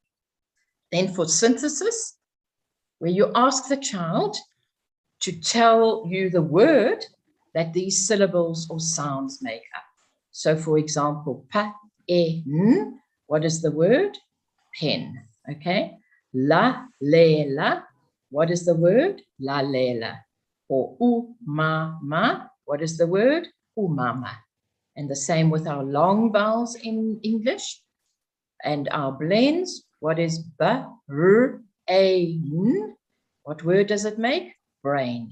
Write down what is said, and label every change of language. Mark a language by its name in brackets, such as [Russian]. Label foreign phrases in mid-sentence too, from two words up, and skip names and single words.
[English] Then for synthesis, where you ask the child to tell you the word that these syllables or sounds make up. So for example, pa, e, n, what is the word? Pen, okay? La, le, la, what is the word? La, le, la. Or u, ma, ma, what is the word? Umama. And the same with our long vowels in English. And our blends, what is ba, r, a, n? What word does it make? Brain.